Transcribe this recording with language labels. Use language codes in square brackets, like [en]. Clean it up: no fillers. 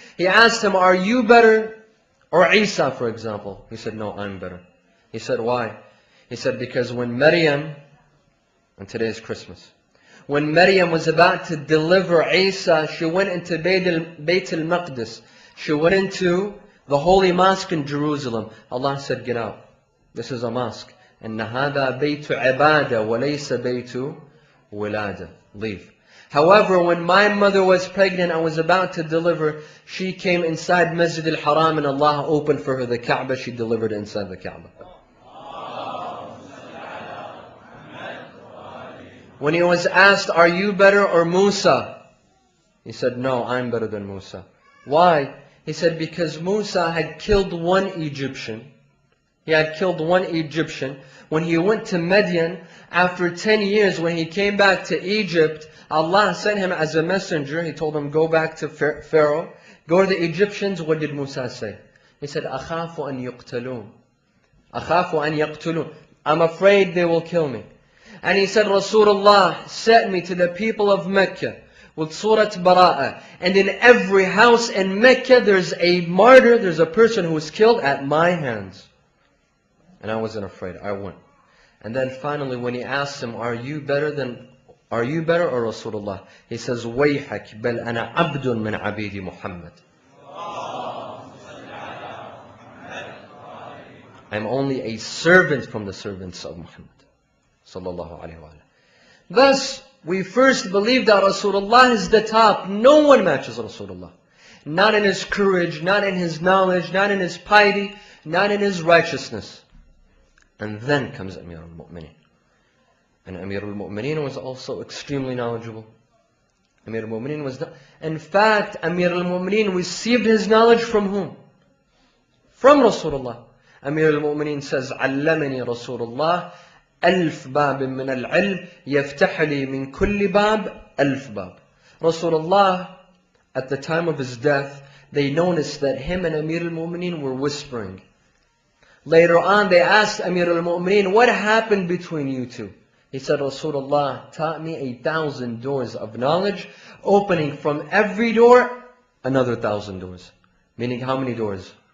[en] He asked him, are you better or Isa, for example? He said, no, I'm better. He said, why? He said, because when Maryam, and today is Christmas, when Maryam was about to deliver Isa, she went into Bayt al-Maqdis. She went into the holy mosque in Jerusalem. Allah said, get out. This is a mosque. And [ar] هَذَا بَيْتُ عِبَادَةٍ وَلَيْسَ بَيْتُ وِلَادَةٍ. [en] Leave. However, when my mother was pregnant and was about to deliver, she came inside Masjid al-Haram and Allah opened for her the Kaaba. She delivered inside the Kaaba. When he was asked, are you better or Musa? He said, no, I'm better than Musa. Why? He said, because Musa had killed one Egyptian. He had killed one Egyptian. When he went to Midian, after 10 years, when he came back to Egypt, Allah sent him as a messenger. He told him, go back to Pharaoh. Go to the Egyptians. What did Musa say? He said, [ar] أَخَافُ أَن يُقْتَلُونَ. أَخَافُ أَن يَقْتُلُونَ. [en] I'm afraid they will kill me. And he said, Rasulullah sent me to the people of Mecca with Surat Bara'ah. And in every house in Mecca, there's a martyr, there's a person who was killed at my hands. And I wasn't afraid, I went. And then finally when he asked him, are you better or Rasulullah? He says, [ar] وَيْحَكْ بَلْ أَنَا عَبْدٌ مِنْ عَبِيدِ مُحَمَّدٍ. [en] I'm only a servant from the servants of Muhammad. Sallallahu alayhi wa. Thus, we first believe that Rasulullah is the top. No one matches Rasulullah. Not in his courage, not in his knowledge, not in his piety, not in his righteousness. And then comes Amir al-Mu'mineen. And Amir al-Mu'mineen was also extremely knowledgeable. Amir al-Mu'mineen was not. In fact, Amir al-Mu'mineen received his knowledge from whom? From Rasulullah. [ar] Amir al-Mu'mineen [en] says, [ar] علمني رسول الله ألف باب من العلم يفتح لي من كل باب ألف باب. [en] Rasulullah, at the time of his death, they noticed that him and Amir al-Mu'mineen were whispering. Later on, they asked Amir al-Mu'mineen, what happened between you two? He said, Rasulullah taught me 1,000 doors of knowledge, opening from every door another 1,000 doors. Meaning how many doors?